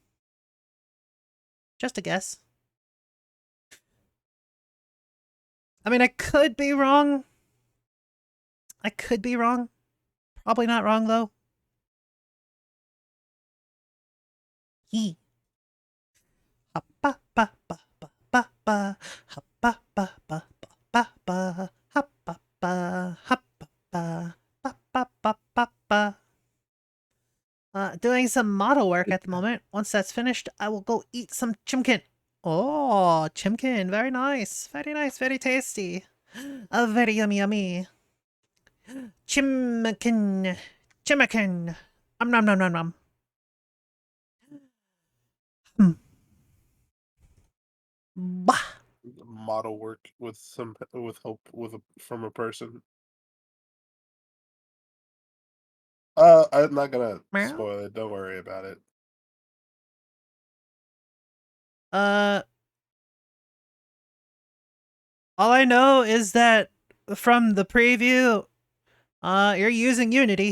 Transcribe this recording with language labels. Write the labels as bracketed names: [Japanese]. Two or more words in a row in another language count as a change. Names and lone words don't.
[English] Just a guess. I mean, I could be wrong. I could be wrong. Probably not wrong, though. He. Ha ba ba ba ba ba ba. Ha ba ba ba ba ba ba. Ha ba ba. Ha ba ba. Ba ba ba ba ba. Doing some model work at the moment. Once that's finished, I will go eat some chimkin. Oh, chimkin. Very nice. Very nice. Very tasty. Very yummy, yummy. Chimkin. Chimkin. Nom nom nom nom. Hmm. Bah. Model work with help from a person. I'm not gonna Meow. spoil it. Don't worry about it. All I know is that from the preview, you're using Unity.